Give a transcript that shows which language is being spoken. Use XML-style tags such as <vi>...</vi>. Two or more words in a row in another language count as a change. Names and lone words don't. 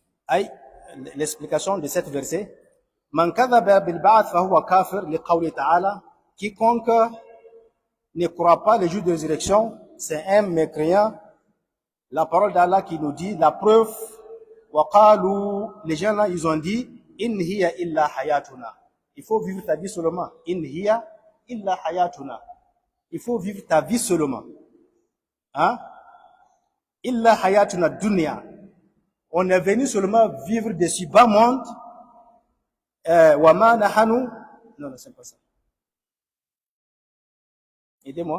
<fr>أي l'explication de cet verset</fr> <ar>من كذب بالبعث فهو كافر لقوله تعالى</ar> <fr>quiconque ne croit pas le jour de résurrection c'est un mécréant. La parole d'Allah qui nous dit la preuve</fr> <ar>وقالوا</ar> <fr>les gens là ils ont dit</fr> <ar>إن هي إلا حياتنا.</ar> <fr>Il faut vivre ta vie seulement.</fr> <ar>إن هي إلا حياتنا.</ar> <fr>Il faut vivre ta vie seulement.</fr> <ar>Hein? إلا حياتنا دنيا.</ar> <fr>On est venu seulement vivre de ce bas monde.</fr> <ar>وما نحن.</ar> <fr>Non, c'est pas ça. Aidez-moi.</fr>